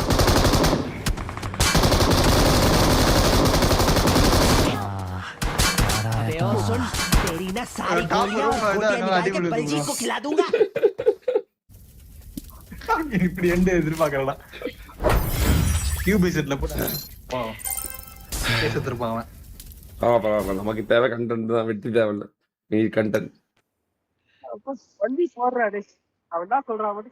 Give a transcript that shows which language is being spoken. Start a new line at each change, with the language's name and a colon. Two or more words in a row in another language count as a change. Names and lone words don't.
Hindi: तेरी ना सारी गोलियां निकाल के बलजीत को खिला दूंगा
Tamil: இப்படி எந்த எதிர்பார்க்கறடா கியூப் செட்ல போட்டு பேசிட்டிருப்பான் அவன் பரவாயில்ல நமக்கு தேவை கண்டென்ட் தான் வெற்றி தேவையில்ல நீ கண்டென்ட் வண்டி போடுறாரு அவன் என்ன சொல்றான் மட்டும்